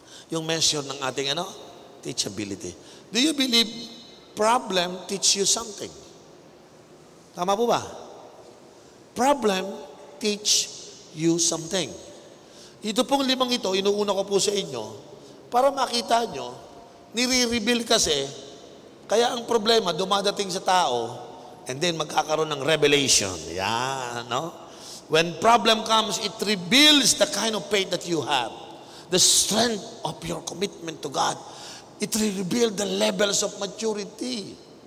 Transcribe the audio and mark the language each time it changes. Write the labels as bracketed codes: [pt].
[tl] Yung measure ng ating teachability. [en] Do you believe problem teach you something? [tl] Tama po ba? [en] Problem teach you something. [tl] Ito pong 5 ito, inuuna ko po sa inyo, para makita nyo, nire-reveal kasi, kaya ang problema, dumadating sa tao, [en] and then [tl] magkakaroon ng revelation. Yan, no? [en] When problem comes, it reveals the kind of faith that you have. The strength of your commitment to God. It reveals the levels of maturity.